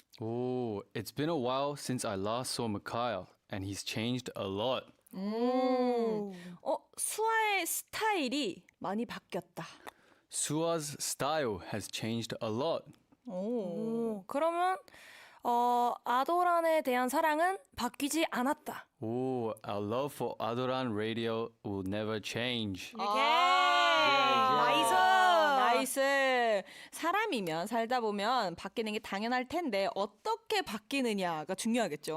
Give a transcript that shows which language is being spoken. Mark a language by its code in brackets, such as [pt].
[en] Oh, it's been a while since I last saw Micaiah, and he's changed a lot. [ko] 수아의 스타일이 많이 바뀌었다. [en] Sua's style has changed a lot. [ko] 그러면 아도란에 대한 사랑은 바뀌지 않았다. [en] Oh, our love for Adoran Radio will never change. [ko] 나이스. 나이스. 사람이면 살다 보면 바뀌는 게 당연할 텐데 어떻게 바뀌느냐가 중요하겠죠.